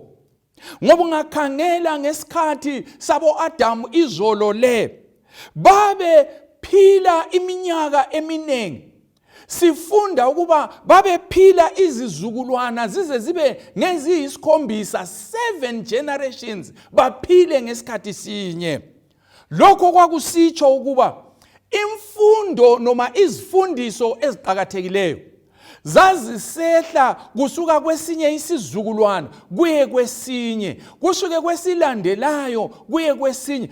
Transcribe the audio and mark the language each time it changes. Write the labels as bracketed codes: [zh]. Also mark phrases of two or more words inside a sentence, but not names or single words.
[nd] Ngoba ungakhangela ngesikhathi sabo Adamu izolo le, babe phila iminyaka eminengi. Sifunda ukuba babe phila izizukulwana zize zibe ngeziyisikhombisa, 7 generations baphile ngesikhathi sinye. Lokho kwakusitsho ukuba imfundo noma izifundiso eziqakathekileyo zazisehla kusuka kwesinye isizukulwana kuye kwesinye, kusuke kwesilandelayo kuye kwesinye.